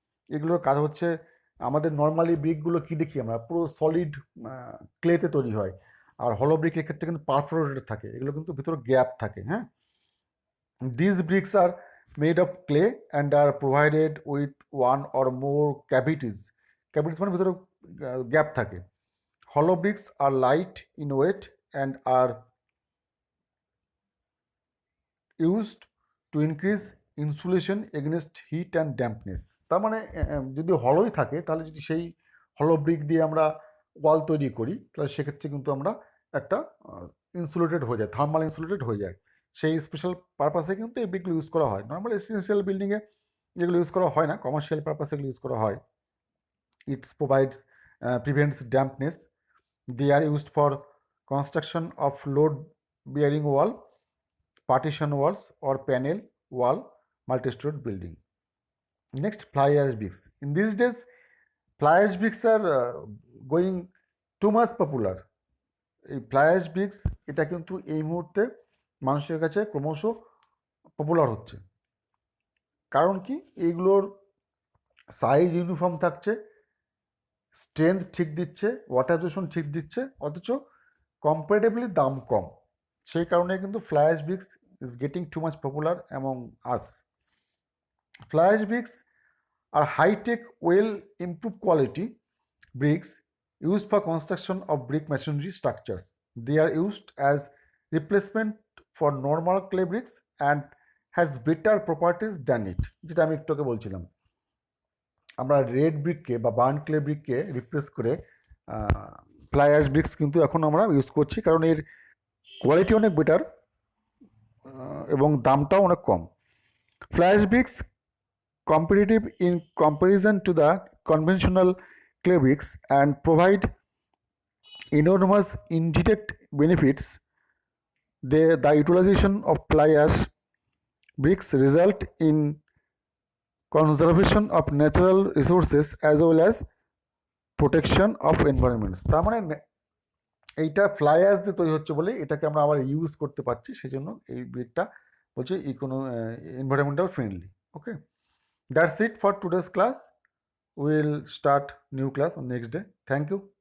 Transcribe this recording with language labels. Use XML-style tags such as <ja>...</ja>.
<bn>এগুলোর কাজ হচ্ছে, আমাদের নর্মালি ব্রিকগুলো কী দেখি আমরা, পুরো সলিড ক্লেতে তৈরি হয়, আর হলো ব্রিকের ক্ষেত্রে কিন্তু পারফোরেটেড থাকে, এগুলো কিন্তু ভিতরে গ্যাপ থাকে।</bn> <en>হ্যাঁ, this bricks are made of clay and are provided with one or more cavities.</en> <bn>Cavities মানে ভিতরে গ্যাপ থাকে।</bn> <en>Hollow bricks are light in weight and are used to increase insulation against heat and dampness.</en> <bn>তার মানে যদি হলোই থাকে, তাহলে যদি সেই হলো ব্রিক দিয়ে আমরা ওয়াল তৈরি করি, তাহলে সেক্ষেত্রে কিন্তু আমরা একটা ইনসুলেটেড হয়ে যায়, থার্মাল ইনসুলেটেড হয়ে যায়। সেই স্পেশাল পারপাসে কিন্তু এই ব্রিকগুলো ইউজ করা হয়। নর্মাল রেসিডেন্সিয়াল বিল্ডিংয়ে যেগুলো ইউজ করা হয় না, কমার্শিয়াল পারপাসে এগুলো ইউজ করা হয়।</bn> <en>It's provides prevents dampness. They are used for construction of load-bearing wall, partition walls, or panel wall multi-story building. Next, fly ash bricks. In these days, fly ash bricks are going too much popular.</en> <bn>এই fly ash bricks এটা কিন্তু এই মুহূর্তে মানুষের কাছে ক্রমশ popular হচ্ছে। কারণ কি, এইগুলোর সাইজ ইউনিফর্ম থাকছে, স্ট্রেংথ ঠিক দিচ্ছে, ওয়াটার অ্যাবজর্পশন ঠিক দিচ্ছে, অথচ কম্পারেটিভলি দাম কম। সেই কারণে কিন্তু</bn> <en>Fly ash bricks is getting too much popular among us. Fly ash bricks are high tech well improve quality bricks used for construction of brick masonry structures. They are used as replacement for normal clay bricks and has better properties than it.</en> <bn>যেটা আমি একটু আগে বলছিলাম, আমরা red ব্রিককে বা burn clay ব্রিককে replace করে fly ash bricks কিন্তু এখন আমরা ইউজ করছি, কারণ এর কোয়ালিটি অনেক বেটার এবং দামটাও অনেক কম।</bn> <en>Fly ash bricks competitive in comparison to the conventional clay bricks and provide enormous indirect benefits. The utilization of fly ash bricks result in conservation of natural resources as well as protection of environments.</en> <bn>তার মানে এইটা fly ash দিয়ে তৈরি হচ্ছে বলে এটাকে আমরা আবার ইউজ করতে পারছি, সেই জন্য এই ব্রিকটা বলছে environmental friendly.</bn> <en>Okay, that's it for today's class. We'll start new class on next day. Thank you.</en>